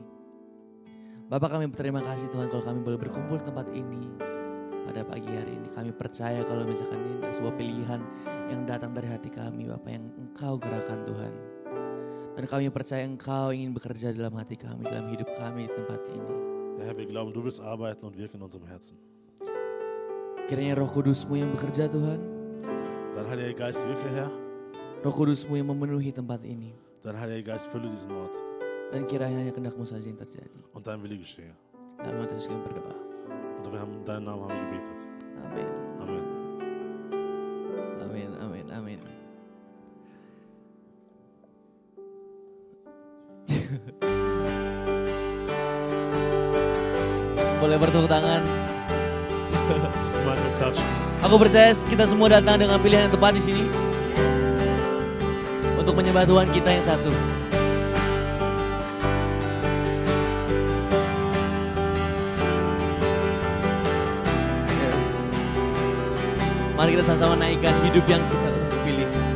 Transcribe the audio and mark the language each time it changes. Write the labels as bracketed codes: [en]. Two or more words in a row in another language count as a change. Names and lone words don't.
[id] Bapa kami berterima kasih Tuhan kalau kami boleh berkumpul di tempat ini. Pada pagi hari ini kami percaya kalau misalkan ini adalah sebuah pilihan yang datang dari hati kami Bapak yang Engkau gerakan Tuhan. Dan kami percaya Engkau ingin bekerja dalam hati kami, dalam hidup kami di tempat ini. [de] Ja, Herr, wir glauben, du willst arbeiten und wirken in unserem Herzen. [id] Kiranya Roh Kudus-Mu yang bekerja Tuhan, [de] Dein Heiliger Geist wirke, Herr. [id] Roh Kudus-Mu yang memenuhi tempat ini. [de] Dein Heiliger Geist fülle diesen Ort. [id] Dan kiranya hanya kehendak-Mu saja yang terjadi. [de] Und dein Wille geschehe. [id] Dalam nama Yesus kami berdoa. [de] Und wir haben deinen Namen haben wir gebetet. [id] Amin. [de] Amen. [id] Amin, amin, amin. Boleh bertepuk tangan. [de] Gemeinsam klatschen. [id] Aku percaya kita semua datang dengan pilihan yang tepat di sini untuk menyembah Tuhan kita yang satu. Yes. Mari kita sama-sama naikkan hidup yang kita pilih.